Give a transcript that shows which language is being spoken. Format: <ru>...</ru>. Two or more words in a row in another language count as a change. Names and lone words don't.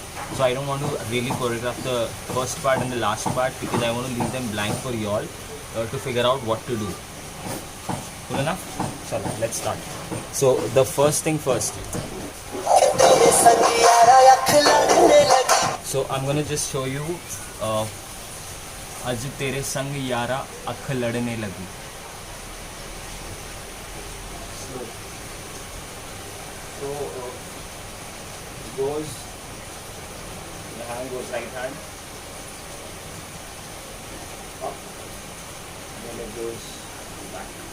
<en>So I don't want to really choreograph the first part and the last part, because I want to leave them blank for you all to figure out what to do. Cool enough? So let's start. So the first thing first. So I'm gonna just show you</en> <hi>आज तेरे संग यारा अख लड़ने लगी.</hi> <en>So goes, the hand goes right hand up, then it goes back.</en>